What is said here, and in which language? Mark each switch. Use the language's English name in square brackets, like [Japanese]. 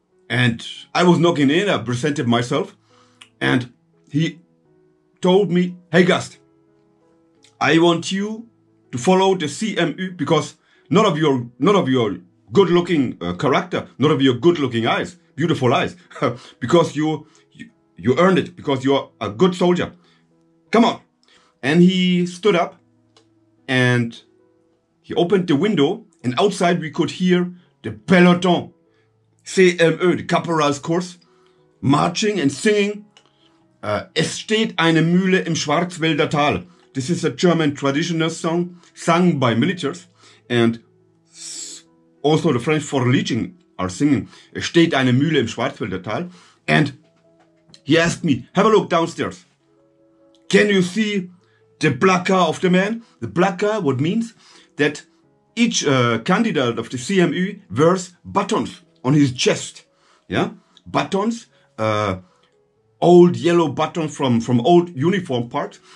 [English] And I was knocking in, I presented myself, and he told me, hey Gast, I want you to follow the CMU because none of your good-looking character, none of your good-looking eyes, beautiful eyes, because you earned it, because you're a good soldier. Come on. And he stood up and he opened the window, and outside we could hear the peloton, CMÖ, the caporal's course, marching and singing. [German] Es steht eine Mühle im Schwarzwälder Tal. [English] This is a German traditional song sung by militaries, and also the French for Legion are singing. [German] Es steht eine Mühle im Schwarzwälder Tal. [English] And he asked me, have a look downstairs. Can you see the placard of the man? The placard, what means that each candidate of the CMU wears buttons on his chest. Yeah, buttons, old yellow buttons from old uniform parts.